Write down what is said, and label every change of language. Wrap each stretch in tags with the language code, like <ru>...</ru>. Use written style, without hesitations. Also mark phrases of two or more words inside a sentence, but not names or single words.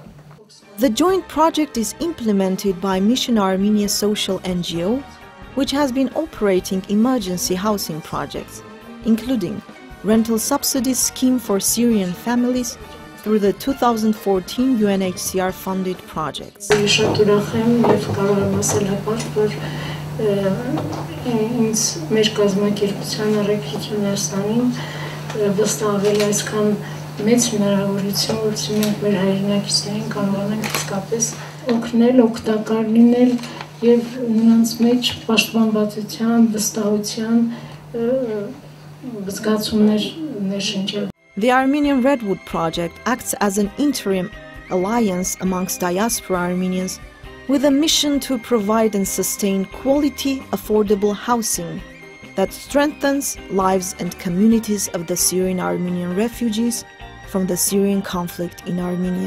<en>The joint project is implemented by Mission Armenia Social NGO, which has been operating emergency housing projects, including rental subsidies scheme for Syrian families through the 2014 UNHCR funded projects.</en> <hy>Մեծ հնարավորություն, որովհետեւ մենք մեր հայրենակիցներին կարողանանք իսկապես օգնել, օգտակար լինել եւ նրանց մեջ պաշտպանվածության, վստահության զգացումներ ներշնչել.</hy> <en>The Armenian Redwood Project acts as an interim alliance amongst diaspora Armenians with a mission to provide and sustain quality, affordable housing that strengthens lives and communities of the Syrian Armenian refugees from the Syrian conflict in Armenia.</en>